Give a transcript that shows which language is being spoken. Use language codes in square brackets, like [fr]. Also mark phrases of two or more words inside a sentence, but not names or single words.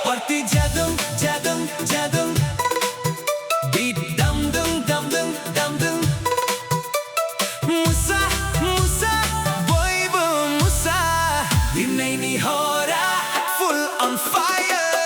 [brx] party Jadwng, Jadwng, Jadwng. Beat dum dum dum dum dum dum. Musa, Musa, boy boom Musa. Dinay ni Hora, [en] full on fire.